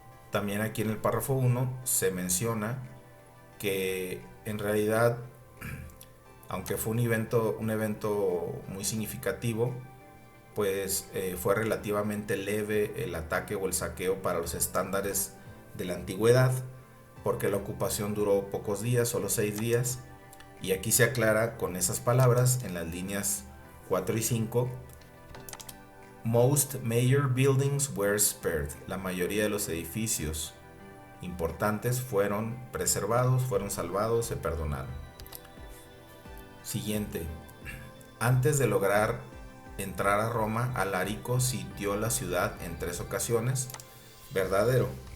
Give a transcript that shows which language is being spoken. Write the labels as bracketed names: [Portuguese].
[Spanish] También aquí en el párrafo 1 se menciona que en realidad, aunque fue un evento muy significativo, pues fue relativamente leve el ataque o el saqueo para los estándares de la antigüedad, porque la ocupación duró pocos días, solo 6 días, y aquí se aclara con esas palabras en las líneas 4 y 5. [English] Most major buildings were spared. [Spanish] La mayoría de los edificios importantes fueron preservados, fueron salvados, se perdonaron. Siguiente. Antes de lograr entrar a Roma, Alarico sitió la ciudad en 3 ocasiones. Verdadero.